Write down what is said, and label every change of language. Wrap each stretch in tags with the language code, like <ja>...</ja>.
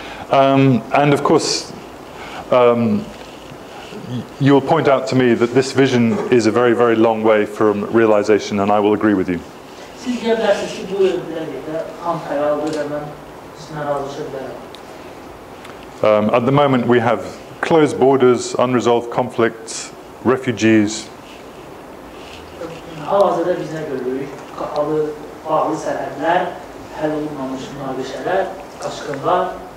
<en>And of course, you'll point out to me that this vision is a very, very long way from realization, and I will agree with you.</en> <az>Siz deyə bilərsiniz ki, bu ölkələrdə xam xəyaldır və mən sizinlə razılaşa bilərəm.</az> <en>At the moment, we have closed borders, unresolved conflicts, refugees.</en> <az>Hal-hazırda biz nə görürük? Qapalı, bağlı sərhədlər, həll olunmamış münaqişələr, qaçqınlar.</az>